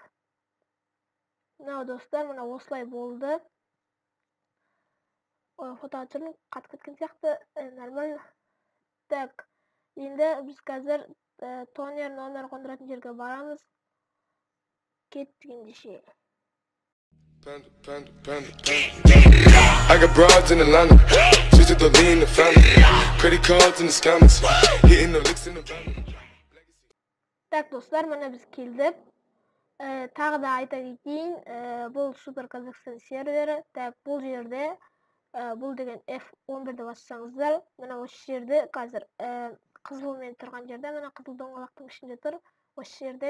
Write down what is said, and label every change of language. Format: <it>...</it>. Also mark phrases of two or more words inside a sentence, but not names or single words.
<kk>Мынау достар, мына осылай болды. Фотоға түсірдім, қатып кеткен сияқты, нормально. Так, енді біз қазір тонер номер қондыратын жерге барамыз. Кеттік ендеше.</kk> <en>I got broads in Atlanta, just to lean the family, credit cards and the scammers, hitting the licks in the van.</en> <kk>Так, достар, мына біз келдік. Тағы да айта кетейін, бұл Супер Казахстан сервері. Так, бұл жерде, бұл деген F11-ді бассаңыздар, мына осы жерде қазір қызылмен тұрған жерде, мына қызыл доңғалақтың ішінде тұр, осы жерде.</kk>